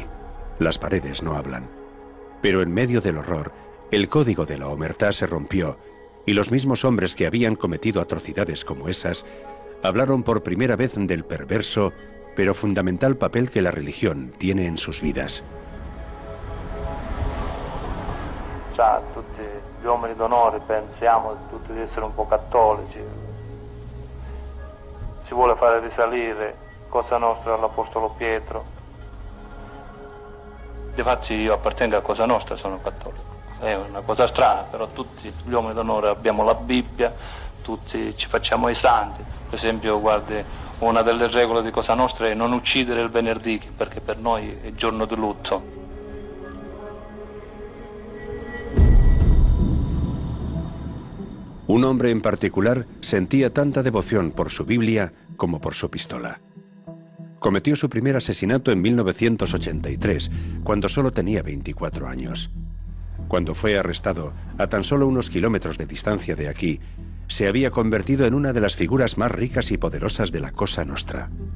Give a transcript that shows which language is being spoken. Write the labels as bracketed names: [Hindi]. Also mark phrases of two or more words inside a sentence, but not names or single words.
[Spanish] Las paredes no hablan. Pero en medio del horror, el código de la omertá se rompió y los mismos hombres que habían cometido atrocidades como esas hablaron por primera vez del perverso pero fundamental papel que la religión tiene en sus vidas. [Italian] Già tutti gli uomini d'onore pensiamo tutti di essere un po' cattolici. Si vuole fare risalire Cosa Nostra all'Apostolo Pietro. Difatti io appartengo a Cosa Nostra, sono cattolico. È una cosa strana, però tutti gli uomini d'onore abbiamo la Bibbia, tutti ci facciamo i santi. Per esempio, guardi, una delle regole di Cosa Nostra è non uccidere il venerdì, perché per noi è giorno di lutto. [Spanish] Un hombre en particular sentía tanta devoción por su Biblia como por su pistola. Cometió su primer asesinato en 1983, cuando solo tenía 24 años. Cuando fue arrestado, a tan solo unos kilómetros de distancia de aquí, se había convertido en una de las figuras más ricas y poderosas de la Cosa Nostra.